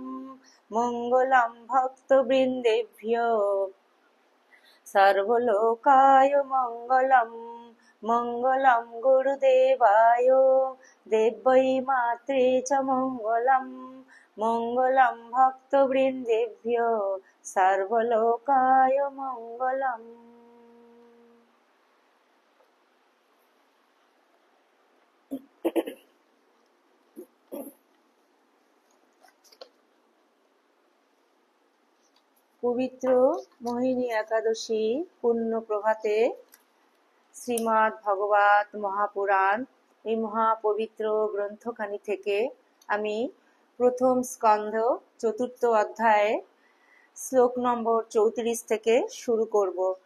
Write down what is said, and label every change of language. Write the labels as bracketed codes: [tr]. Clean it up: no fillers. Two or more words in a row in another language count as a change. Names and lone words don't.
[sa] मङ्गलं भक्तवृन्देभ्यो सर्वलोकाय मङ्गलम्। मङ्गलं गुरुदेवाय देवै मात्रे च मङ्गलम्। मङ्गलं भक्तवृन्देभ्यो सर्वलोकाय मङ्गलम्। [bn] পবিত্র মোহিনী একাদশী পুণ্য প্রভাতে শ্রীমদ্ ভগবত মহাপুরাণ এই মহাপবিত্র গ্রন্থখানি থেকে আমি প্রথম স্কন্ধ চতুর্থ অধ্যায়ে শ্লোক নম্বর 34 থেকে শুরু করব।